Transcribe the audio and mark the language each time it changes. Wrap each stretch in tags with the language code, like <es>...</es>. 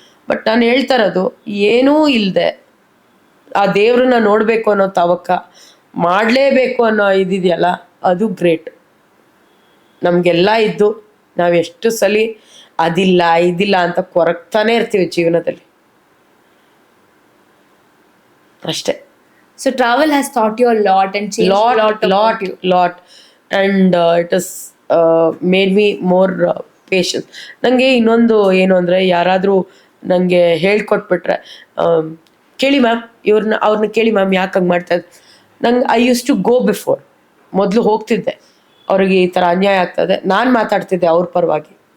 <kn>But ನಾನು ಹೇಳ್ತಾ ಇರೋದು, ಏನೂ ಇಲ್ಲದೆ ಆ ದೇವ್ರನ್ನ ನೋಡಬೇಕು ಅನ್ನೋ ತವಕ ಮಾಡಲೇಬೇಕು ಅನ್ನೋ ಇದಿದೆಯಲ್ಲ, ಅದು ಗ್ರೇಟ್. ನಮಗೆಲ್ಲ ಇದ್ದು ನಾವು ಎಷ್ಟು ಸಲ ಅದಿಲ್ಲ ಇದಿಲ್ಲ ಅಂತ ಕೊರಗ್ತಾನೆ ಇರ್ತೀವಿ ಜೀವನದಲ್ಲಿ ಅಷ್ಟೇ.</kn> <en>So travel has taught you a lot and changed lot and it has made me more patient.</en> <kn>ನನಗೆ ಇನ್ನೊಂದು ಏನು ಅಂದರೆ, ಯಾರಾದರೂ ನನಗೆ ಹೇಳ್ಕೊಟ್ಬಿಟ್ರೆ ಕೇಳಿ ಮ್ಯಾಮ್ ಅವ್ರನ್ನ ಕೇಳಿ ಮ್ಯಾಮ್ ಯಾಕೆ ಹಂಗೆ ಮಾಡ್ತಾಯಿದ್ದೆ. ನಂಗೆ</kn> <en>I use to go before.</en> <kn>ಮೊದಲು ಹೋಗ್ತಿದ್ದೆ, ಅವ್ರಿಗೆ ಈ ಥರ ಅನ್ಯಾಯ ಆಗ್ತದೆ, ನಾನು ಮಾತಾಡ್ತಿದ್ದೆ ಅವ್ರ ಪರವಾಗಿ.</kn>